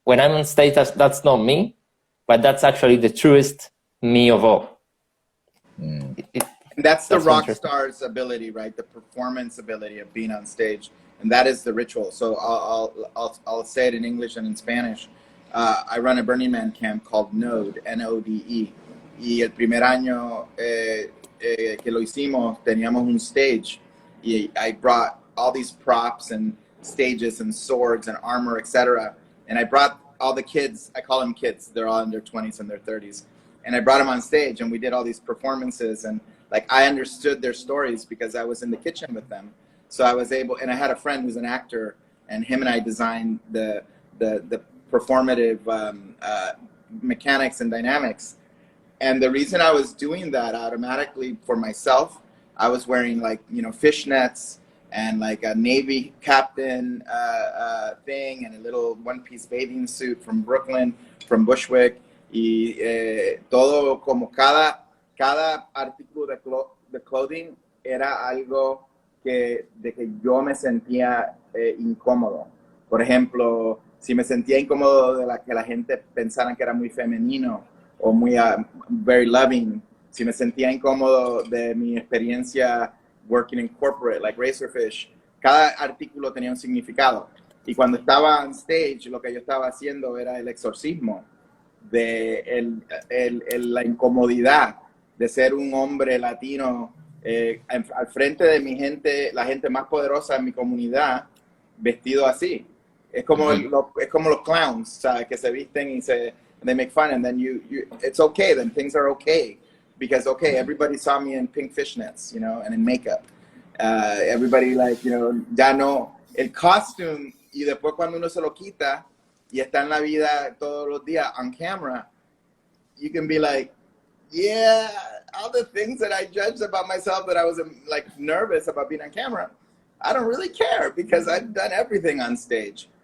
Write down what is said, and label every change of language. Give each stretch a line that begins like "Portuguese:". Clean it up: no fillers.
English: When I'm on stage, that's not me, but that's actually the truest me of all. That's the rock star's ability, right? The performance ability of being on stage. And that is the ritual. So I'll say it in English and in Spanish. I run a Burning Man camp called Node, N-O-D-E.
Spanish: Y el primer año que lo hicimos, teníamos un stage.
English: Y I brought all these props and stages and swords and armor, etc. And I brought all the kids, I call them kids, they're all in their 20s and their 30s. And I brought them on stage, and we did all these performances, and like I understood their stories because I was in the kitchen with them. So I was able, and I had a friend who's an actor, and him and I designed the performative mechanics and dynamics. And the reason I was doing that automatically for myself, I was wearing like, you know, fishnets and like a Navy captain thing, and a little one-piece bathing suit from Brooklyn, from Bushwick.
Spanish: Y todo, como cada artículo de clothing era algo de que yo me sentía incómodo. Por ejemplo, si me sentía incómodo de que la gente pensara que era muy femenino o muy
English: very loving,
Spanish: si me sentía incómodo de mi experiencia
English: working in corporate, like Razorfish,
Spanish: cada artículo tenía un significado. Y cuando estaba on stage, lo que yo estaba haciendo era el exorcismo de la incomodidad de ser un hombre latino al frente de mi gente, la gente más poderosa en mi comunidad, vestido así. Es como, es como los clowns, ¿sabes? Que se visten y
English: they make fun, and then it's okay, then things are okay. Because, okay, everybody saw me in pink fishnets, you know, and in makeup. Everybody, like, you know,
Spanish: ya no, el costume, y después cuando uno se lo quita y está en la vida todos los días
English: on camera, you can be like, yeah, all the things that I judged about myself that I was like nervous about being on camera, I don't really care because I've done everything on stage.